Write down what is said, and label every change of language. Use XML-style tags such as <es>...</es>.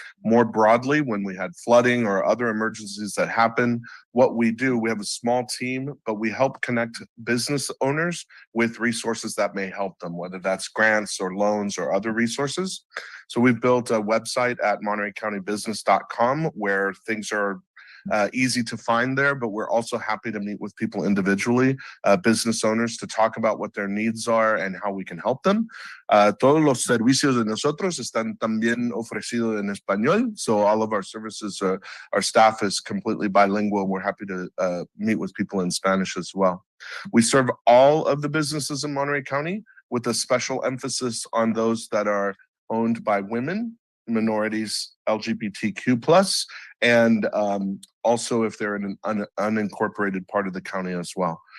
<en>More broadly, when we had flooding or other emergencies that happen, what we do, we have a small team, but we help connect business owners with resources that may help them, whether that's grants or loans or other resources. So we've built a website at montereycountybusiness.com where things are easy to find there, but we're also happy to meet with people individually, business owners, to talk about what their needs are and how we can help them.</en> <es>Todos los servicios de nosotros están también ofrecidos en español,</es> <en>so all of our services, our staff is completely bilingual. We're happy to meet with people in Spanish as well. We serve all of the businesses in Monterey County with a special emphasis on those that are owned by women, minorities, LGBTQ+, and also if they're in an unincorporated part of the county as well.</en>